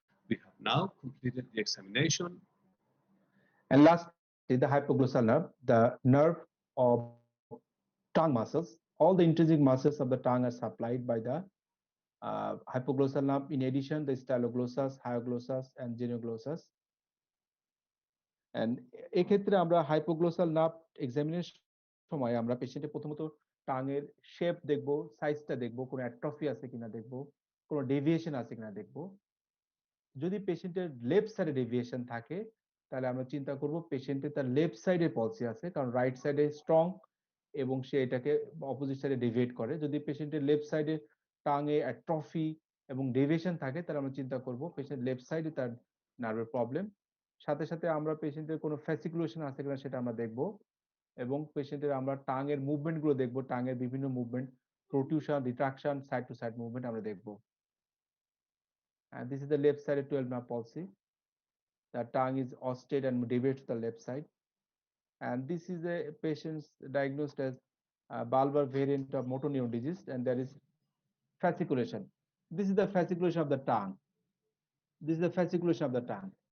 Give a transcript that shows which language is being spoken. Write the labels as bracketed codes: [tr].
[en] We have now completed the examination. And lastly, the hypoglossal nerve, the nerve of tongue muscles. All the intrinsic muscles of the tongue are supplied by the hypoglossal nerve. In addition, the styloglossus, hyoglossus, and genioglossus. [bn] And এক্ষেত্রে আমরা hypoglossal nerve এক্সামিনের সময় আমরা পেশেন্টের প্রথমত টাঙের shape দেখব, সাইজটা দেখব, কোনো অ্যাট্রফি আছে কিনা দেখব, কোনো ডেভিয়েশন আছে কিনা দেখব। যদি পেশেন্টের লেফট সাইডে ডেভিয়েশন থাকে তাহলে আমরা চিন্তা করব পেশেন্টের তার লেফট সাইডে পলসি আছে, কারণ রাইট সাইডে স্ট্রং এবং সে এটাকে অপোজিট সাইডে ডেভিয়েট করে। যদি পেশেন্টের লেফট সাইডে টাঙে অ্যাট্রফি এবং ডেভিয়েশন থাকে তাহলে আমরা চিন্তা করব পেশেন্ট লেফট সাইডে তার নার্ভের প্রবলেম। সাথে সাথে আমরা পেশেন্টের কোনো ফ্যাসিকুলেশন আছে কিনা সেটা আমরা দেখব এবং পেশেন্টের আমরা টাঙের মুভমেন্ট গুলো দেখব, টাঙের বিভিন্ন movement, প্রোটিউশন, retraction, side two side movement আমরা দেখব। [en] And this is the left sided 12 nerve palsy. The tongue is austere and deviates to the left side. And this is a patient diagnosed as bulbar variant of motor neuron disease, and there is fasciculation. This is the fasciculation of the tongue. This is the fasciculation of the tongue.